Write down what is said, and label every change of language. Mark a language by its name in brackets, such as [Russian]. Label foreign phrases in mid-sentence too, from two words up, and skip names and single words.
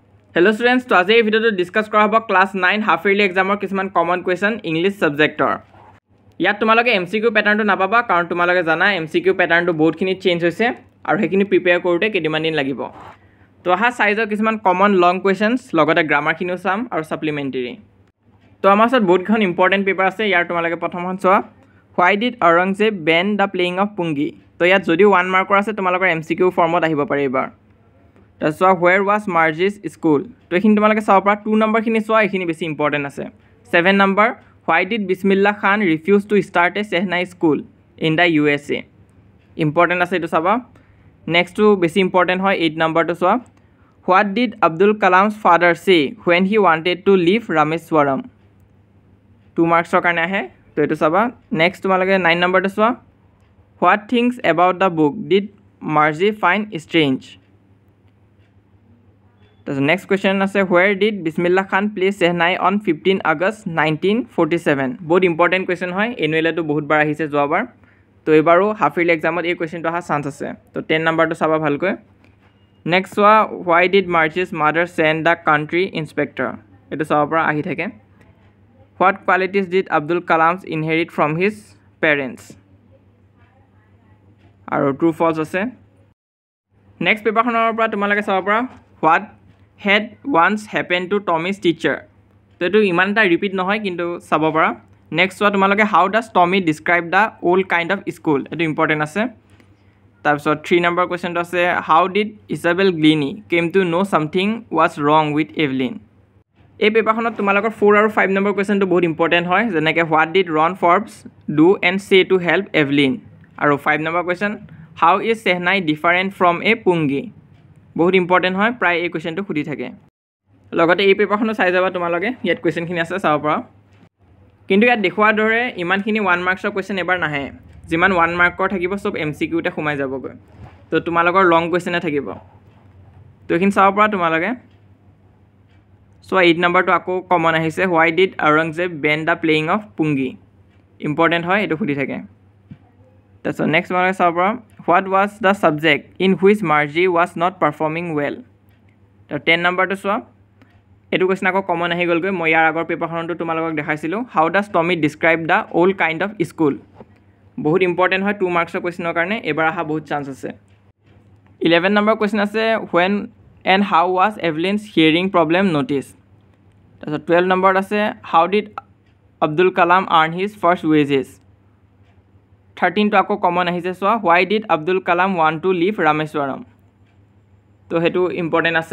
[English] Hello students, [Assamese] to আজি এই ভিডিওটো ডিসকাস কৰা হ'ব ক্লাস 9 [English] half yearly exam [Assamese] কিছুমান [English] common question English subject. [Assamese] ইয়াত তোমালোকে [English] MCQ pattern [Assamese] নাপাবা কাৰণ তোমালোকে জানা [English] MCQ pattern [Assamese] বহুতখিনি চেঞ্জ হৈছে আৰু হেখিনি প্ৰিপেয়াৰ কৰোতে কেইদিনমান দিন লাগিব। তো আহা সাইজৰ কিছুমান [English] common long questions [Assamese] লগতে গ্ৰামাৰখিনিও চাম আৰু সাপ্লিমেন্টাৰী। তো আমাৰ ওচৰত বহুতখন [English] important paper [Assamese] আছে। ইয়াৰ তোমালোকে প্ৰথমখন চোৱা [English] Why did Aurangzeb ban the playing of pungi? [Assamese] তো ইয়াত যদিও 1 মাৰ্কৰ আছে তোমালোকৰ [English] MCQ form [Assamese] আহিব পাৰে এবাৰ। [English] So where was Margie's school? [Assamese] তো এখিনি তোমালোকে চাও পৰা 2 নম্বৰ খিনি চোৱা এখিনি বেছি ইম্পৰ্টেন্ট আছে। [English] 7 নম্বৰ Why did Bismillah Khan refuse to start a Shehnai school in the USA? [Assamese] ইম্পৰ্টেন্ট আছে এটো চাবা। নেক্সট টু বেছি ইম্পৰ্টেন্ট হয় 8 নম্বৰটো চোৱা [English] What did Abdul Kalam's father say when he wanted to leave Rameswaram? [Assamese] 2 মাৰ্কছৰ কাৰণে আহে তো এটো চাবা। নেক্সট তোমালোকে 9 নম্বৰটো চোৱা [English] What things about the book did Margie find strange? The next question is where did Bismillah Khan play Shehnai on 15 August 1947? Both important question [Assamese] হয় annually তো বহুত বাৰ আহিছে যোৱাবাৰ তো এবাৰো [English] half yearly exam [Assamese] ot ei question to ha chance ase to 10 number to saba bhalkoi. [English] Next wa why did Margie's mother send the country inspector? [Assamese] এটো চাব পৰা আহি থাকে. [English] What qualities did Abdul Kalam inherit from his parents? [Assamese] আৰু [English] true false [Assamese] আছে. [English] Next paper [Assamese] খনৰ পৰা তোমালোকে চাব পৰা [English] what had once happened to Tommy's teacher. [Assamese] তো এটো ইমানটা ৰিপিট নহয় কিন্তু চাব পৰা। নেক্সট ওয়া তোমালোকে [English] how does Tommy describe the old kind of school? [Assamese] এটো ইম্পৰ্টেন্ট আছে। তাৰপিছত 3 নম্বৰ কোৱেশ্চনটো আছে [English] how did Isabel Glennie came to know something was wrong with Evelyn? [Assamese] এই পেপাৰখনত তোমালোকৰ 4 আৰু 5 নম্বৰ কোৱেশ্চনটো বহুত ইম্পৰ্টেন্ট হয় যেনেকৈ [English] what did Ron Forbes do and say to help Evelyn? [Assamese] আৰু 5 নম্বৰ কোৱেশ্চন [English] how is Shehnai different from a pungi? [Assamese] বহুত ইম্পৰ্টেন্ট হয় প্ৰায় এই কোৱেশ্চনটো খুদি থাকে। লগতে এই পেপাৰখনো চাই যাবা তোমালোকে ইয়াত কোৱেশ্চনখিনি আছে চাব পৰা। কিন্তু ইয়াত দেখুৱা দৰে ইমানখিনি 1 মাৰ্কছৰ কোৱেশ্চন এবাৰ নাহে। যিমান 1 মাৰ্কৰ থাকিব সব এমসিকিউতে সোমাই যাবগৈ। তো তোমালোকৰ লং কোৱেশ্চনে থাকিব। তো এখিনি চাব পৰা তোমালোকে। সো 8 নম্বৰটো আকৌ কমন আহিছে [English] why did Aurangzeb ban the playing of pungi? [Assamese] ইম্পৰ্টেন্ট হয় এটো খুদি থাকে। তাৰপিছত নেক্সট তোমালোকে চাব পৰা [English] What was the subject in which Margie was not performing well? [Assamese] তো 10 নম্বৰটো চোৱা এটো কোৱেশ্চন আকৌ কমন আহি গলগৈ মই ইয়াৰ আগৰ পেপাৰখনটো তোমালোকক দেখাইছিলো [English] how does Tommy describe the old kind of school? [Assamese] বহুত ইম্পৰ্টেন্ট হয় 2 মাৰ্কছৰ কোৱেশ্চনৰ কাৰণে এবাৰ আহা বহুত চান্স আছে। 11 নম্বৰ কোৱেশ্চন আছে [English] when and how was Evelyn's hearing problem noticed? [Assamese] তাৰপিছত 12 নম্বৰত আছে [English] how did Abdul Kalam earn his first wages? [Assamese] 13 to আকৌ কমন আহিছে চোৱা [English] why did Abdul Kalam want to leave Rameswaram? [Assamese] তো হেতু ইম্পৰ্টেন্ট আছে।